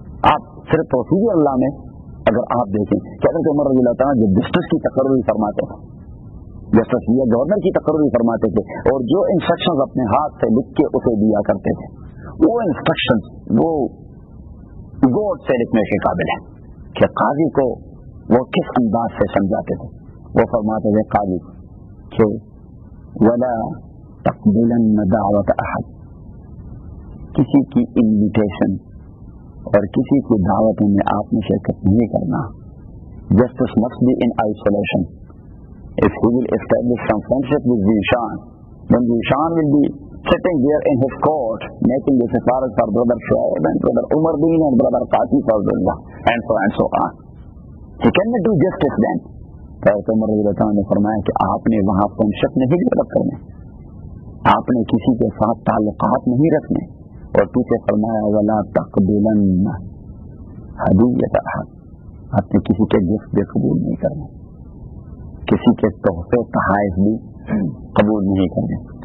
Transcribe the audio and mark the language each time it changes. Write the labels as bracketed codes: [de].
[ur] آپ صرف توفیق اللہ میں اگر آپ دیکھیں کہ حضرت عمر رضی اللہ تعالیٰ جو جسٹس کی تقرری فرماتے ہیں, جسٹس یا گورنر کی تقرری فرماتے تھے, اور جو انسٹرکشنز اپنے ہاتھ سے لکھ کے اسے دیا کرتے تھے وہ انسٹرکشنز وہ گوڈ سے لکھنے کے قابل ہے کہ قاضی کو وہ کس انداز سے سمجھاتے تھے. وہ فرماتے تھے قاضی کہ [ar] ولا تقبلن دعوت احد, [ur] کسی کی انویٹیشن اور کسی کی دعوت میں آپ نے شرکت نہیں کرنا. [en] Justice must be in isolation. If he will establish some friendship with Zishan, then Zishan will be sitting there in his court making the sifarat for brother Shuaib and brother Umar Deen and brother Qasi Fawzullah and so on. He cannot do justice then. [ur] حضرت عمر رضی اللہ عنہ نے فرمایا کہ آپ نے وہاں friendship نہیں ڈیولپ کرنے, آپ نے کسی کے ساتھ تعلقات نہیں رکھنے, اور پیچھے فرمایا [ar] ولا تقبلن ہدیۃ احد, [ur] آپ نے کسی کے گفٹ بھی قبول نہیں کرنے, کسی کے تحفے تحائف بھی قبول نہیں کرنے.